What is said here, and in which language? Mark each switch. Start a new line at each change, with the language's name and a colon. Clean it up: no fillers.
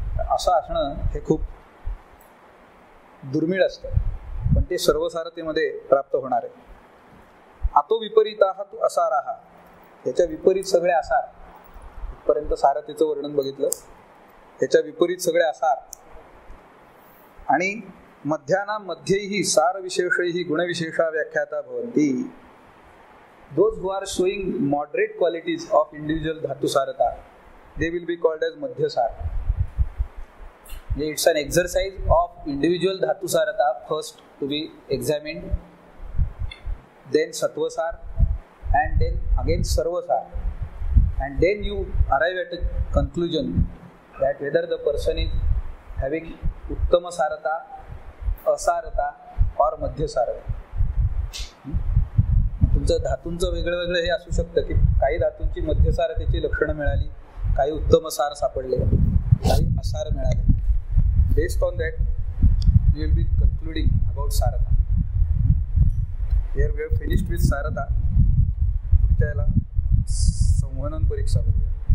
Marathi: असं असणं हे खूप दुर्मिळ असतं, पण ते सर्वसारतेमध्ये प्राप्त होणार आहे.
Sanskrit: आतो विपरीताः तु असाराः,
Marathi: त्याच्या विपरीत सगळे आसार. इथपर्यंत सारतेचं वर्णन बघितलं, त्याच्या विपरीत सगळे आसार.
Sanskrit: आणि मध्यानां मध्यैः सारविशेषैः गुणविशेषा व्याख्याता भवन्ति.
English: Those who are showing moderate qualities of individual dhatu sarata, they will be called as madhyasar. It's an exercise of individual dhatu sarata first to be examined, then satvasar, and then again sarvasar, and then you arrive at a conclusion that whether the person is having uttama sarata, asarata or madhyasarata.
Marathi: तुमचं धातूंचं वेगळं वेगळं हे असू शकतं की काही धातूंची मध्यसारतेची लक्षणं मिळाली, काही उत्तम सार सापडले, काही असार मिळाले.
English: Based on that you will be concluding about सारता. Here we have finished with सारता.
Marathi: पुढच्या याला संवहन परीक्षा बघूया.